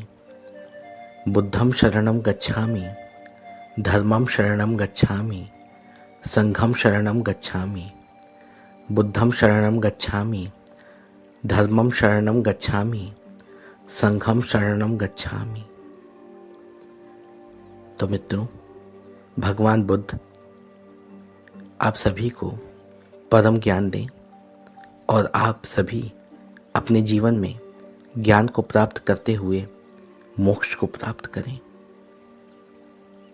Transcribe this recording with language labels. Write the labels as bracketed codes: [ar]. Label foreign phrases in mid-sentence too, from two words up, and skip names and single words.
[pi] बुद्धं शरणं गच्छामि, धर्मं शरणं गच्छामि, संघं शरणं गच्छामि। बुद्धं शरणं गच्छामि, धर्मं शरणं गच्छामि, संघं शरणं गच्छामि। [hi] तो मित्रों, भगवान बुद्ध आप सभी को परम ज्ञान दें और आप सभी अपने जीवन में ज्ञान को प्राप्त करते हुए मोक्ष को प्राप्त करें।